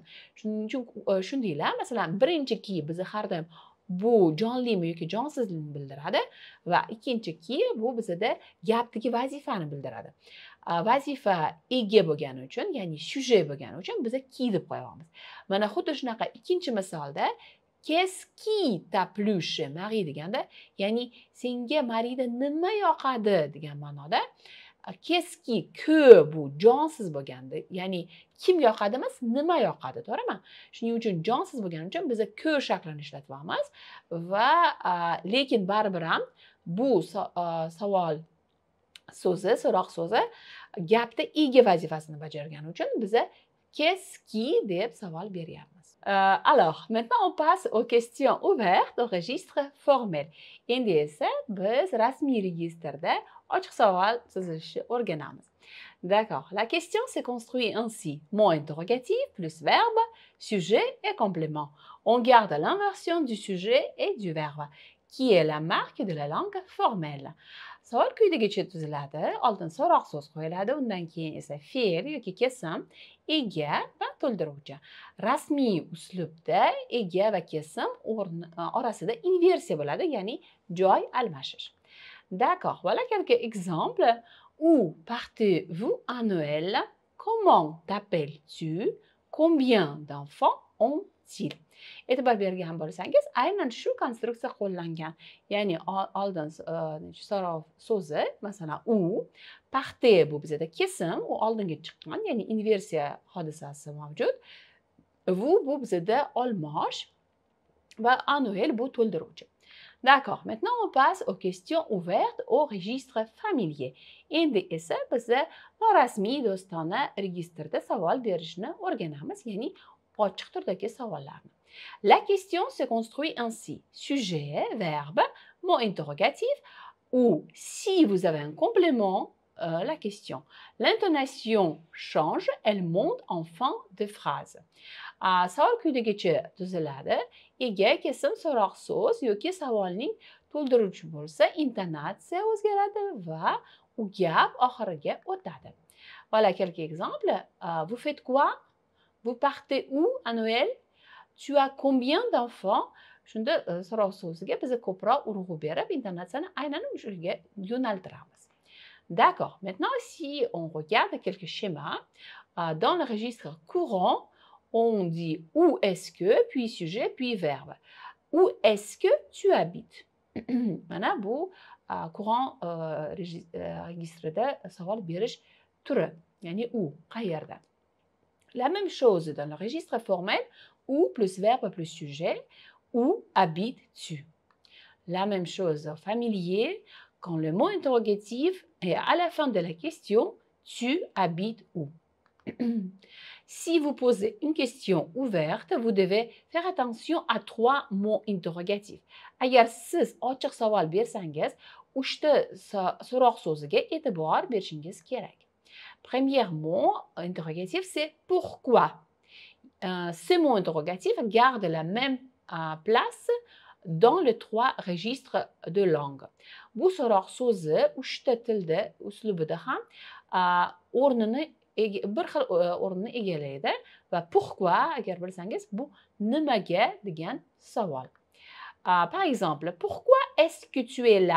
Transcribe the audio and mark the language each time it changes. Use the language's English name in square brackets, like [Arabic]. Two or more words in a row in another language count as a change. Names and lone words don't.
[Uzbek] Shuning uchun shundaylar, masalan, birinchi ki bizni har doim bu jonlimi yoki jonsizlikni bildiradi va ikkinchi ki bu bizda gapdagi vazifani bildiradi. Vazifa ega bo'lgani uchun, ya'ni sujet bo'lgani uchun biz ki deb qo'yamiz. Mana xuddi shunaqa ikkinchi misolda [French] qu'est-ce qui t'a plu chez Marie [Uzbek] deganda, ya'ni senga Marida nima yoqadi degan ma'noda. [French] Qu'est-ce qui, [Uzbek] que bu jonsiz bo'lganda, ya'ni kim yoqadi emas, nima yoqadi, to'g'rimi? Shuning uchun jonsiz bo'lgani uchun biz que shaklini ishlatyapmiz va lekin baribir ham bu savol so'zi, so'roq so'zi gapda ega vazifasini bajargani uchun biza [French] qu'est-ce qui [Uzbek] deb savol beryapmiz. [French] Alors, maintenant on passe aux questions ouvertes au registre formel. [Uzbek] Endi esa biz rasmiy registrda ochiq savol tuzishni o'rganamiz. [French] D'accord. La question se construit ainsi. Mot interrogatif plus verbe, sujet et complément. On garde l'inversion du sujet et du verbe, qui est la marque de la langue formelle. [Uzbek] Savol quyidagicha tuziladi. Oldin so'roq so'z qo'yiladi, undan keyin esa fe'l yoki kesim, ega va to'ldiruvchi. Rasmiy uslubda ega va kesim orasida inversiya bo'ladi, ya'ni joy almashish. [French] D'accord. Voilà quelques exemples. Où partez-vous à Noël? Comment t'appelles-tu? Combien d'enfants ont-ils? [Uzbek] E'tibor bergan bo'lsangiz, aynan shu konstruksiya qo'llangan. Ya'ni oldin so'roq so'zi, masalan, u, partez bu bizda kesim, u oldinga chiqqan, ya'ni inversiya hodisasi mavjud. Vous bu bizda olmosh va [French] à Noël [Uzbek] bu to'ldiruvchi. [French] D'accord. Maintenant, on passe aux questions ouvertes au registre familier. [Uzbek] Endi esa biza norasmiy do'stona registrda savol berishni o'rganamiz, ya'ni ochiq turdagi savollarni. [French] La question se construit ainsi. Sujet, verbe, mot interrogatif ou si vous avez un complément, la question. L'intonation change, elle monte en fin de phrase. [Uzbek] Savol quyidagicha tuziladi. Ega, kesim, so'roq so'z yoki savolning to'ldiruvchi bo'lsa, intonatsiya o'zgaradi va u gap oxiriga o'tadi. [French] Voilà quelques exemples. Vous faites quoi? Vous partez où à Noël? Tu as combien d'enfants? [Uzbek] Shunda so'roq so'ziga biz ko'proq urg'u berib, intonatsiyani aynan o'shaga yo'naltiramiz. [French] D'accord. Maintenant, si on regarde quelques schémas, dans le registre courant, on dit où est-ce que, puis sujet, puis verbe. Où est-ce que tu habites? [Uzbek] Mana bu courant registrda savol berish turi, ya'ni où, qayerda. [French] La même chose dans le registre formel, où plus verbe plus sujet, où habites-tu? La même chose au familier, quand le mot interrogatif est à la fin de la question, tu habites où? Si vous posez une question ouverte, vous devez faire attention à 3 mots interrogatifs. [Uzbek] Agar siz ochiq savol bersangiz, uchta so'roq so'ziga e'tibor berishingiz kerak. [French] Premier mot interrogatif, c'est pourquoi. Ce mot interrogatif garde la même place dans les 3 registres de langue. [Uzbek] Bu so'roq so'zi uchta tilda uslubida ham o'rnini bir xil o'rnini egallaydi va pourquoi agar bilsangiz bu nimaga degan savol. [French] Par exemple, pourquoi est-ce que tu es là?